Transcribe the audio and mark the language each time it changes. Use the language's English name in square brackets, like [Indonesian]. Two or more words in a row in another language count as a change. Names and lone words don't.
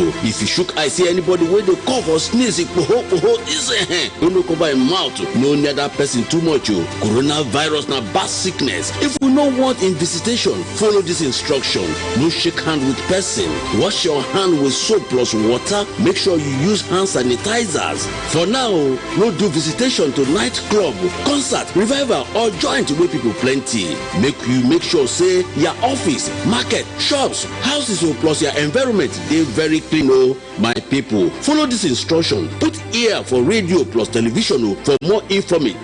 [Nigerian Pidgin] If you shook eye see anybody wey dey cough or sneeze, no cover im mouth. No near that person too much. Coronavirus na bad sickness. If you no want in visitation, follow this instruction. No shake hand with person. Wash your hand with soap plus water. Make sure you use hand sanitizers. For now, no do visitation to nightclub, concert, revival or joint where people plenty. Make sure say your office, market, shops, houses plus your environment they very clean. My people, follow this instruction. Put ear for radio plus television for more information.